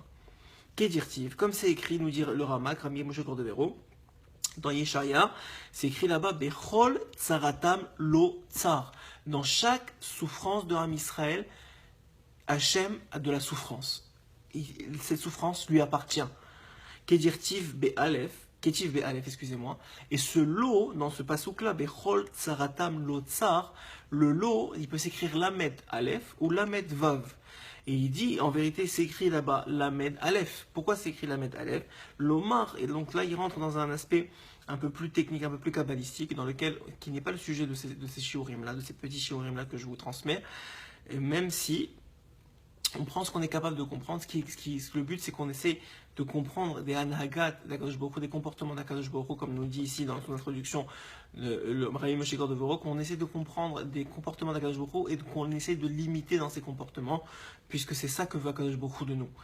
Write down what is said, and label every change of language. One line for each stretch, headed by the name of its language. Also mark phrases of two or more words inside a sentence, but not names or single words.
French: Qu'est dire-t-il? Comme c'est écrit, nous dit le Ramak, Rami Moshe Cordovero, dans Yeshaya, c'est écrit là-bas,
Hebrew: Bechol tsaratam lo tsar.
French: Dans chaque souffrance de Am Israël, Hachem a de la souffrance. Et cette souffrance lui appartient.
Hebrew: Kedirtiv be'alef, Ketiv be'alef,
French: excusez-moi. Et ce lot, dans ce pasouk-là,
Hebrew: Bechol tsaratam lo tsar,
French: le lot, il peut s'écrire
Hebrew: Lamed Aleph
French: ou
Hebrew: Lamed Vav.
French: Et il dit, en vérité, c'est écrit là-bas,
Hebrew: Lamed Aleph.
French: Pourquoi c'est écrit
Hebrew: Lamed Aleph?
French: L'Omar, et donc là, il rentre dans un aspect un peu plus technique, un peu plus kabbalistique, qui n'est pas le sujet de ces shiurim-là, de ces petits shiurim-là que je vous transmets, et même si on prend ce qu'on est capable de comprendre, le but c'est qu'on essaie de comprendre des
Hebrew: anhagat d'Akadosh Baruch Hu,
French: des comportements
Hebrew: d'Akadosh Baruch Hu,
French: comme nous dit ici dans son introduction le Rabbi Moshe Cordovero, qu'on essaie de comprendre des comportements
Hebrew: d'Akadosh Baruch Hu
French: et qu'on essaie de limiter dans ces comportements, puisque c'est ça que veut
Hebrew: Akadosh Baruch Hu
French: de nous.